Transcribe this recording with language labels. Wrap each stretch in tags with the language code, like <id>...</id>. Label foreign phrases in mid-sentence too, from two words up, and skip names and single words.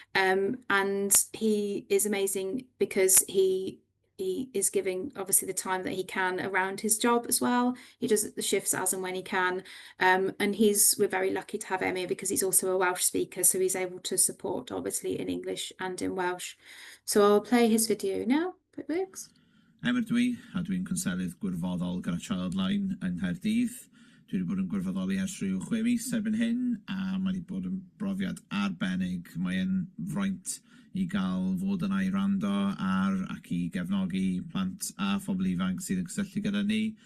<en>And he is amazing because he is giving, obviously, the time that he can around his job as well. He does the shifts as and when he can. And we're very lucky to have Emir, because he's also a Welsh speaker, so he's able to support, obviously, in English and in Welsh. So I'll play his video now, if it works.</en> <cy>Emir a dwi'n cynsalydd gwirfoddol gyda Childline yng Nghaerdydd. Dwi wedi bod yn gwirfoddoli ers rhyw 6 mis erbyn hyn, a mae wedi bod yn brofiad arbennig. Mae'n fraint i gael fod yna i rando ar ac i gefnogi plant a phobl ifanc sydd yn cysylltu gyda ni.</cy>